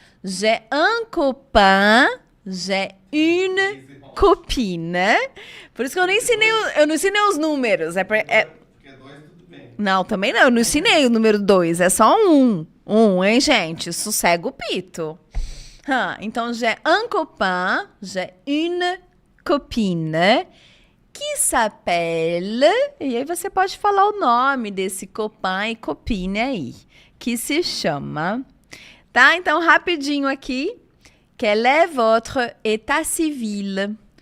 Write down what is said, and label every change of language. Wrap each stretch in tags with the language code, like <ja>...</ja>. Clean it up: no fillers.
<fr>J'ai un copain, j'ai une copine.</fr> <pt>Por isso que eu não ensinei os números. Porque 2 tudo bem. Não, também não. Eu não ensinei o número 2. É só um. Hein, gente? Sossega o pito.</pt> <fr>Então, j'ai un copain, j'ai une copine qui s'appelle...</fr> <pt>E aí você pode falar o nome desse copain e copine aí. Que se chama... Tá? Então, rapidinho aqui.</pt> <fr>Quel est votre état civil?</fr>